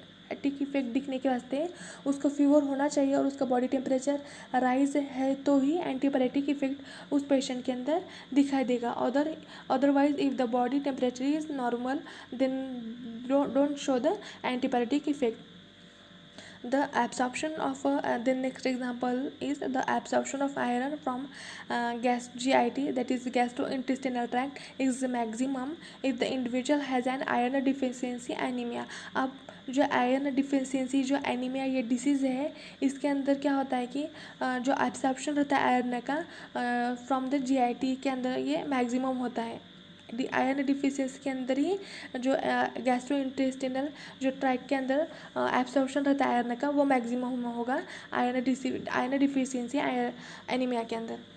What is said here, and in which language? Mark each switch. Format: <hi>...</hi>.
<hi>Antipyretic effect दिखने के वास्ते उसको फीवर होना चाहिए और उसका बॉडी टेम्परेचर राइज है तो ही एंटीपायरेटिक इफेक्ट उस पेशेंट के अंदर दिखाई देगा।</hi> <en>Otherwise if the body temperature is normal then don't show the antipyretic effect. The absorption of the next example is the absorption of iron from GIT, that is gastrointestinal tract, is maximum if the individual has an iron deficiency anemia।</en> <hi>अब जो iron deficiency जो anaemia ये disease है इसके अंदर क्या होता है कि जो एब्सॉर्प्शन रहता है आयरन का फ्रॉम द GIT के अंदर ये मैक्सिमम होता है। आयरन डिफिशियंसी के अंदर ही जो गैस्ट्रोइंटेस्टिनल जो ट्रैक्ट के अंदर एब्सॉर्प्शन रहता है आयरन का वो मैक्सिमम होगा आयरन डिफिशियंसी एनीमिया के अंदर।</hi>